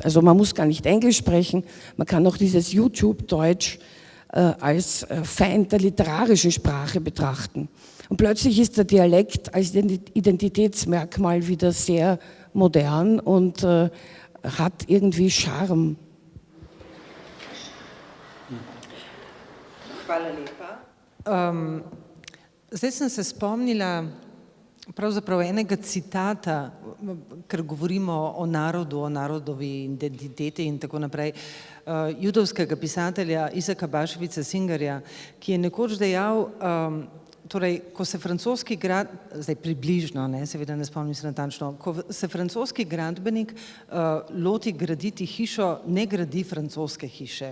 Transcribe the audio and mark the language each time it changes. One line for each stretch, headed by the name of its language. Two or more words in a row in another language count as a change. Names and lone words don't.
German: Also man muss gar nicht Englisch sprechen, man kann auch dieses YouTube-Deutsch als Feind der literarischen Sprache betrachten. Und plötzlich ist der Dialekt als Identitätsmerkmal wieder sehr modern und hat irgendwie Charme.
Slovenian: Hvala lepa. Zdaj sem se spomnila pravzaprav enega citata, ker govorimo o narodu, o narodovi identiteti in tako naprej, judovskega pisatelja Isaka Baševica Singarja, ki je nekoč dejal, torej, ko se francoski zdaj približno, seveda ne spomnim se natančno, ko se francoski gradbenik loti graditi hišo, ne gradi francoske hiše.